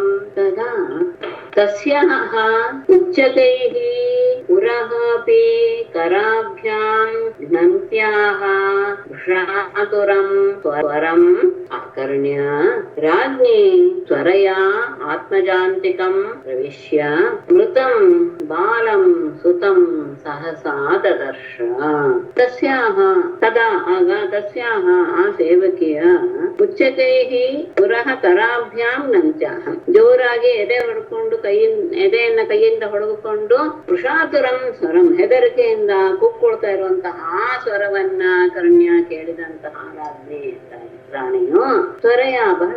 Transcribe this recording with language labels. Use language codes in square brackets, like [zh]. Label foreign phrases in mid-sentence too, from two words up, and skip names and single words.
[sa] ತದಾ ತಸ್ಯಾಃ ಉಚ್ಚತೈಃ ಪುರಃ ಅಪಿ ಕರಾಭ್ಯಾಂ ಘ್ನಂತ್ಯಾಃ ಶಾತುರಂ ಸ್ವರಂ ಆಕರ್ಣ್ಯ ರಾಜ್ಞಿ ತ್ವರಯಾ ಆತ್ಮಜಾಂತಿಕಂ ಪ್ರವಿಶ್ಯ ಮೃತಂ ಬಾಲಂ ಸುತಂ ಸಹಸಾ ದದರ್ಶ. ತಸ್ಯಾಹ ತದಾ [kn] ಆಗ ತಸ್ಯಾಹ ಆ ಸೇವಕಿಯ [sa] ಉಚ್ಚತೈಃ ಪುರಃ ಕರಾಭ್ಯಾಂ ನಂತ್ಯಾಹ [kn] ಜೋರಾಗಿ ಎದೆ ಹೊಡ್ಕೊಂಡು ಎದೆಯನ್ನ ಕೈಯಿಂದ ಹೊಡೆದುಕೊಂಡು [sa] ವೃಷಾತುರಂ ಸ್ವರಂ [kn] ಹೆದರಿಕೆಯಿಂದ ಕೂಕ್ಕೊಳ್ತಾ ಇರುವಂತಹ ಆ ಸ್ವರವನ್ನ ಕರ್ಣ್ಯ ಕೇಳಿದಂತಹ ರಾಣಿಯು ತ್ವರೆಯ ಬಹಳ